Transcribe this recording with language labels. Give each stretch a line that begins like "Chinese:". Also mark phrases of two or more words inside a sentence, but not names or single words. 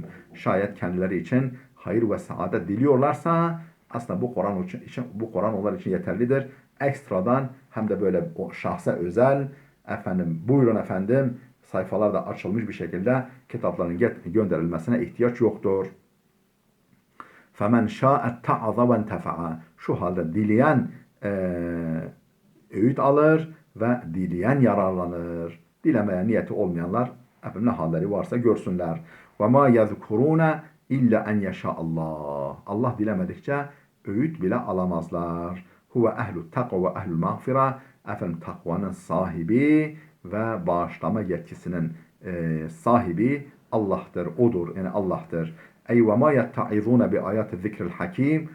Turkish: Şayet kendileri için hayır ve saadet diliyorlarsa aslında bu Kur'an onlar için yeterlidir. Ekstradan hem de böyle o şahsa özel buyurun efendim sayfalarda açılmış bir şekilde kitapların gönderilmesine ihtiyaç yoktur.
Arabic: فَمَنْ شَاءَ اتَّعَظَ وَانْتَفَعَ.
Turkish: Şu halde dileyen öğüt alır ve dileyen yararlanır. Dilemeye niyeti olmayanlar ne halleri varsa görsünler.
Arabic: وَمَا يَذْكُرُونَ اِلَّا اَنْ يَشَاءَ اللّٰهِ.
Turkish: Allah dilemedikçe öğüt bile alamazlar.
Arabic: هو أهل التقوى وأهل المغفرة.
Turkish: Takvanın sahibi ve bağışlama yetkisinin sahibi Allah'tır. Odur. Yani Allah'tır.
Arabic: أي وما يتعظون بآيات الذكر الحكيم.